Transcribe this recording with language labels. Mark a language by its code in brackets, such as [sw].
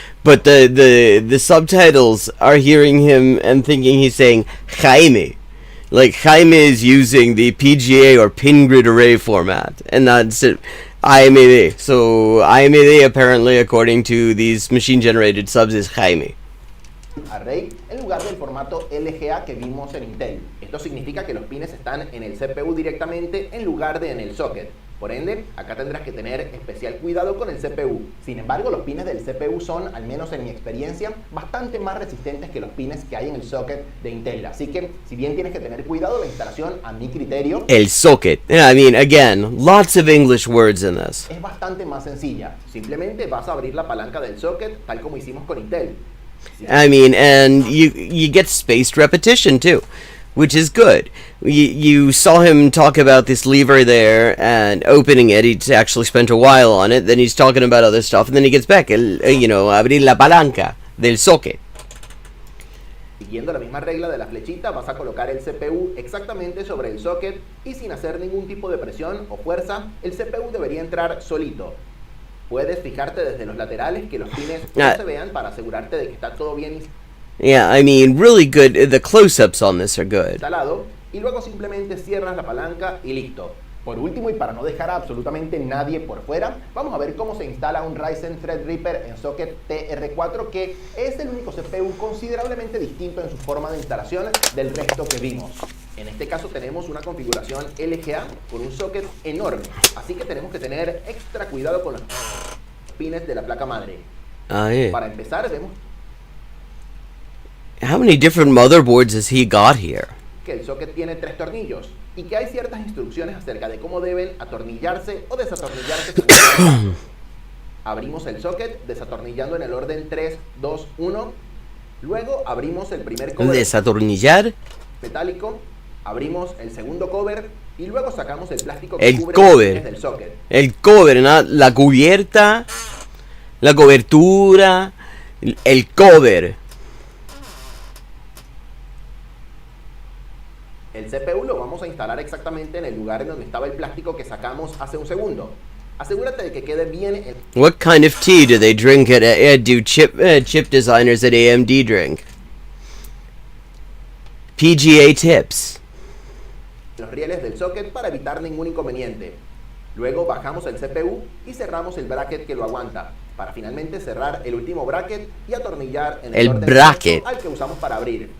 [en] But the subtitles are hearing him and thinking he's saying Jaime. Like Jaime is using the PGA or pin grid array format, and that's it. AMD. So AMD apparently, according to these machine-generated subs, is Jaime. [es] Array en lugar del formato LGA que vimos en Intel. Esto significa que los pines están en el CPU directamente en lugar de en el socket. Por ende, acá tendrás que tener especial cuidado con el CPU. Sin embargo, los pines del CPU son, al menos en mi experiencia, bastante más resistentes que los pines que hay en el socket de Intel. Así que, si bien tienes que tener cuidado, la instalación, a mi criterio, El socket. [en] I mean, again, lots of English words in this. es bastante más sencilla. Simplemente vas a abrir la palanca del socket tal como hicimos con Intel. I mean, and you get spaced repetition too, which is good. You saw him talk about this lever there and opening it. He's actually spent a while on it. Then he's talking about other stuff, and then he gets back. [es] Abrir la palanca del socket. Siguiendo la misma regla de la flechita, vas a colocar el CPU exactamente sobre el socket y sin hacer ningún tipo de presión o fuerza, el CPU debería entrar solito. Puedes fijarte desde los laterales que los pines no se vean para asegurarte de que está todo bien [en] Yeah, I mean, really good. The close-ups on this are good. [es] instalado y luego simplemente cierras la palanca y listo. Por último, y para no dejar a absolutamente nadie por fuera, vamos a ver cómo se instala un Ryzen Threadripper en socket TR4, que es el único CPU considerablemente distinto en su forma de instalación del resto que vimos. En este caso tenemos una configuración LGA con un socket enorme, así que tenemos que tener extra cuidado con los pines de la placa madre. [en] Yeah. [es] Para empezar, vemos [en] How many different motherboards has he got here? [es] que el socket tiene 3 tornillos y que hay ciertas instrucciones acerca de cómo deben atornillarse o desatornillarse. Abrimos el socket desatornillando en el orden 3, 2, 1. Luego abrimos el primer cover Desatornillar. metálico, abrimos el segundo cover y luego sacamos el plástico que El cubre cover. los pines del socket. El cover, ¿no? La cubierta, la cobertura, el cover. El CPU lo vamos a instalar exactamente en el lugar en donde estaba el plástico que sacamos hace un segundo. Asegúrate de que quede bien en [en] What kind of tea do they drink do chip designers at AMD drink? PGA tips. [es] los rieles del socket para evitar ningún inconveniente. Luego bajamos el CPU y cerramos el bracket que lo aguanta, para finalmente cerrar el último bracket y atornillar en El orden bracket. al que usamos para abrir.